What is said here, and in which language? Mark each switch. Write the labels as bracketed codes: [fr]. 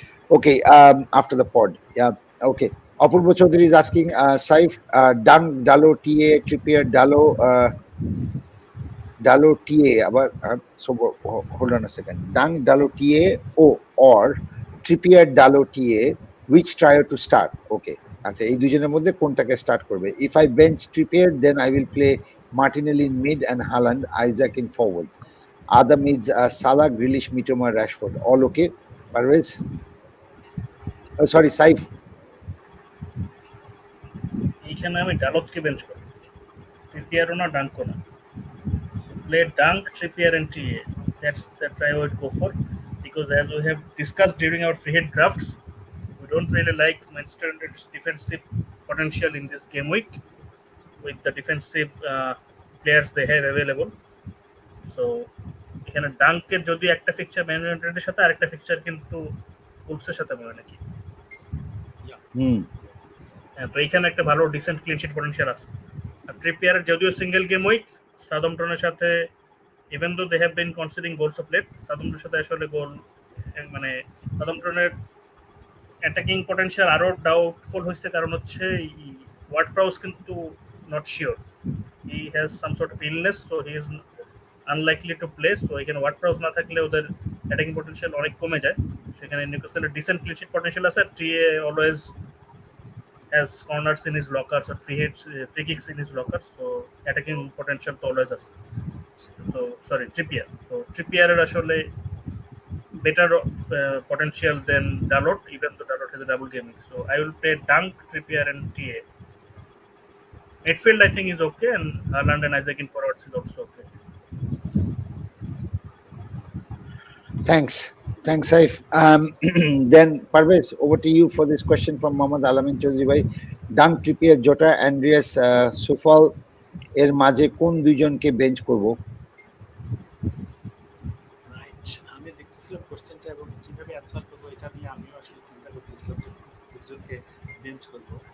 [en] Okay, after the pod. Yeah, okay. Apurva Chaudhary is asking, Saif, Dunk, Dalo, TA, Trippier, Dalo TA, so hold on a second. Dunk, Dalo TA, or Trippier, Dalo TA, which trio to start? Okay. [bn] আচ্ছা, এই দুজনের মধ্যে কোনটাকে start করবে? [en] If I bench Trippier, then I will play Martinelli in mid and Haaland, Isaac in forwards. Other mids are Salah, Grealish, Mitoma, Rashford. All okay? Parvez? Oh, sorry, Saif. [bn] এইখানে আমি ডালতকে bench করি, ট্রিপিয়ারও না, ডাঙ্কও না। [en] play Dunk, Trippier, and TA. That's I would go for, because as we have discussed during our free hit drafts, we don't really like Manchester United's defensive potential in this game week with the defensive players they have available. [bn] So এখানে ডাঙ্কের যদি একটা fixture man ইউনাইটেডের সাথে আরেকটা fixture কিন্তু উলফসের সাথে মনে নাকি হুম তো এইখানে একটা ভালো ডিসেন্ট ক্লিন শিট পটেনশিয়াল আছে আর ট্রিপিয়ারের যদিও সিঙ্গেল গেম উইক সাউদাম্পটনের সাথে [en] even though they have been conceding goals of late [bn] সাউদাম্পটনের সাথে আসলে গোল মানে সাউদাম্পটনের অ্যাটাকিং পটেনশিয়াল আরো ডাউটফুল হয়েছে কারণ হচ্ছে ওয়ার্ড প্রাউস কিন্তু [en] not sure he has some sort of illness so he is unlikely to play [bn] so এখানে ওয়ার্ড প্রাউস না থাকলে ওদের অ্যাটাকিং পটেনশিয়াল অনেক কমে যায় সেখানে নিউক্যাসলের ডিসেন্ট ক্লিন শিট পটেনশিয়াল আছে TA always [en] has corners in his lockers or free kicks in his lockers, so attacking potential to always has. So sorry, Trippier. So Trippier is actually better potential than Dalot, even though Dalot has a double gaming. So I will play Dunk, Trippier, and TA. Midfield I think is okay, and Haaland and Isaac in forwards is also okay. Thanks, Saif. Then Parvez, over to you for this question from Mohammad Alamin Chaudhry bhai. [bn] Dunk, Trippier, Jota, Andreas, Sufal এর মাঝে কোন দুইজনকে bench করব? আমি দেখতেছিলাম কোশ্চেনটা এবং কিভাবে অ্যানসার করবো এটা নিয়ে আমিও আসলে চিন্তা করতেছিলাম দুজনকে বেঞ্চ করব।